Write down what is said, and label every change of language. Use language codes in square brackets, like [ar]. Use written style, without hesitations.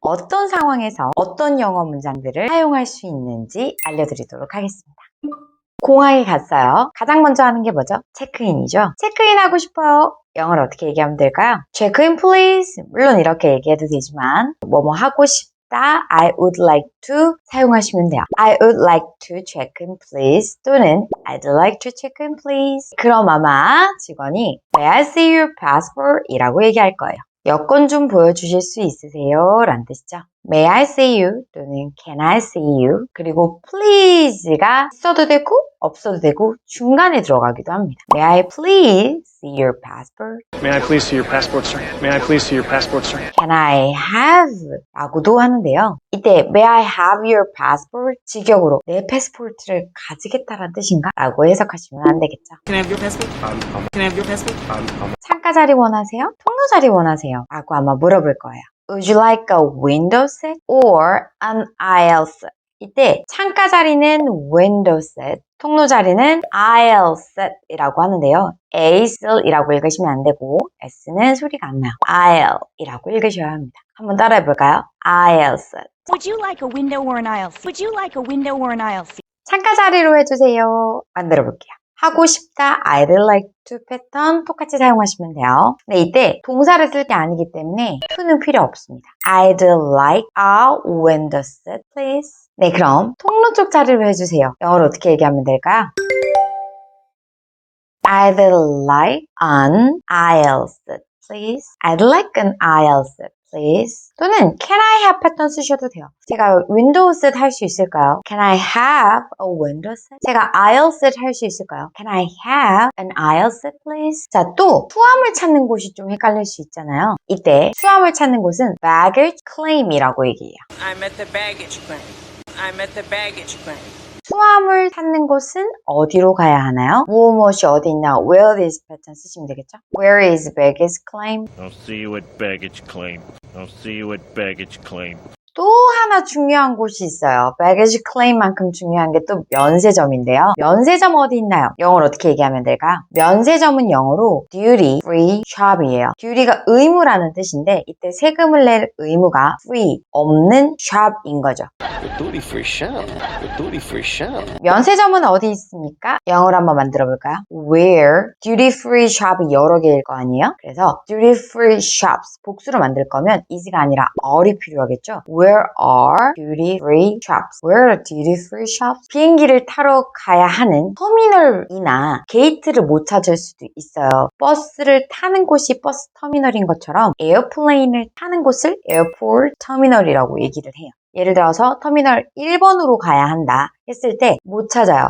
[ko] 어떤 상황에서 어떤 영어 문장들을 사용할 수 있는지 알려드리도록 하겠습니다. 공항에 갔어요. 가장 먼저 하는 게 뭐죠? 체크인이죠. 체크인 하고 싶어요. 영어로 어떻게 얘기하면 될까요? [en] Check in please. [ko] 물론 이렇게 얘기해도 되지만 뭐뭐 하고 싶다. [en] I would like to [ko] 사용하시면 돼요. [en] I would like to check in please 또는 I'd like to check in please. [ko] 그럼 아마 직원이 [en] May I see your passport? [ko] 이라고 얘기할 거예요. 여권 좀 보여주실 수 있으세요? 라는 뜻이죠. [en] May I see you? 또는 Can I see you? [ko] 그리고 please가 있어도 되고 없어도 되고 중간에 들어가기도 합니다. [en] May I please see your passport? May I please see your passport, sir? May I please see your passport, sir? Can I have? [ko] 라고도 하는데요. [en] 이때 May I have your passport? [ko] 직역으로 내 패스포트를 가지겠다라는 뜻인가? 라고 해석하시면 안 되겠죠. [en] Can I have your passport? Can I have your passport? [ko] 창가 자리 원하세요? 통로 자리 원하세요? 라고 아마 물어볼 거예요. [en] Would you like a window seat or an aisle seat? [ko] 이때 창가 자리는 window seat, 통로 자리는 aisle seat이라고 하는데요. aisle이라고 읽으시면 안 되고 s는 소리가 안 나요. aisle이라고 읽으셔야 합니다. 한번 따라해 볼까요? aisle seat. [en] Would you like a window or an aisle seat? Would you like a window or an aisle seat? [ko] 창가 자리로 해주세요. 만들어 볼게요. 하고 싶다, I'd like to 패턴 똑같이 사용하시면 돼요. 근데 이때 동사를 쓸 게 아니기 때문에 to는 필요 없습니다. [en] I'd like a window seat, please. [ko] 네, 그럼 통로 쪽 자리로 해주세요. 영어로 어떻게 얘기하면 될까요? [en] I'd like an aisle seat, please. I'd like an aisle seat, please. [ko] 또는 can I have 패턴 쓰셔도 돼요. 제가 window seat 할 수 있을까요? [en] Can I have a window seat? [ko] 제가 aisle seat 할 수 있을까요? [en] Can I have an aisle seat, please? [ko] 자, 또 수화물 찾는 곳이 좀 헷갈릴 수 있잖아요. 이때 수화물 찾는 곳은 baggage claim이라고 얘기해요. [en] I'm at the baggage claim. I'm at the baggage claim. [ko] 수화물 찾는 곳은 어디로 가야 하나요? 무엇이 어디 있나? Where is 패턴 쓰시면 되겠죠? [en] Where is baggage claim? I'll see you at baggage claim. I'll see you at baggage claim. [ko] 또 하나 중요한 곳이 있어요. baggage claim만큼 중요한 게 또 면세점인데요. 면세점 어디 있나요? 영어로 어떻게 얘기하면 될까요? 면세점은 영어로 duty free shop이에요. duty가 의무라는 뜻인데 이때 세금을 낼 의무가 free, 없는 shop인 거죠. [en] The duty free shop. The duty free shop. [ko] 면세점은 어디 있습니까? 영어로 한번 만들어 볼까요? Where duty free shop이 여러 개일 거 아니에요? 그래서 duty free shops 복수로 만들 거면 is가 아니라 are이 필요하겠죠? [en] Where are duty free shops? Where are duty free shops? [ko] 비행기를 타러 가야 하는 터미널이나 게이트를 못 찾을 수도 있어요. 버스를 타는 곳이 버스 터미널인 것처럼 에어플레인을 타는 곳을 에어포트 터미널이라고 얘기를 해요. 예를 들어서 터미널 1번으로 가야 한다 했을 때 못 찾아요.